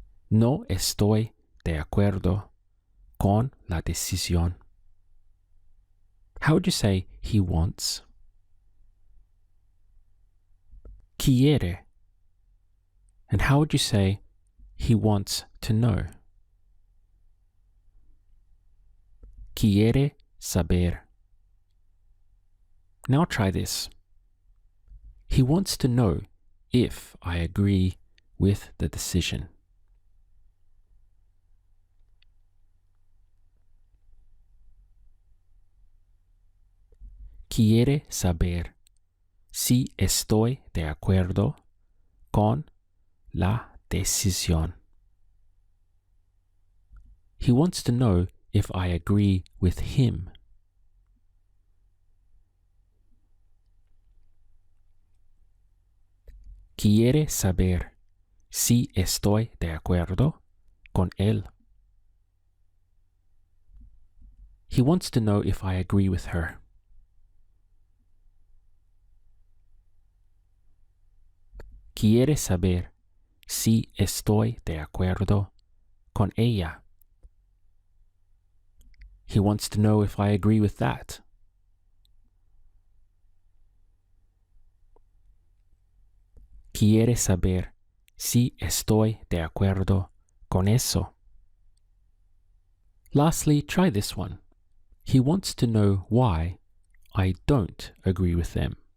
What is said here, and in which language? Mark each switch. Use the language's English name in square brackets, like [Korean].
[Spanish] No estoy de acuerdo con la decisión. [English] How would you say he wants? Quiere. And how would you say he wants to know? [Spanish] Quiere saber. [English] Now try this. He wants to know if I agree with the decision. [Spanish] Quiere saber si estoy de acuerdo con la decisión. [English] He wants to know if I agree with him. [Spanish] Quiere saber si estoy de acuerdo con él. [English] He wants to know if I agree with her. [Spanish] Quiere saber si estoy de acuerdo con ella. [English] He wants to know if I agree with that. [Spanish] Quiere saber si estoy de acuerdo con eso. [English] Lastly, try this one. He wants to know why I don't agree with them.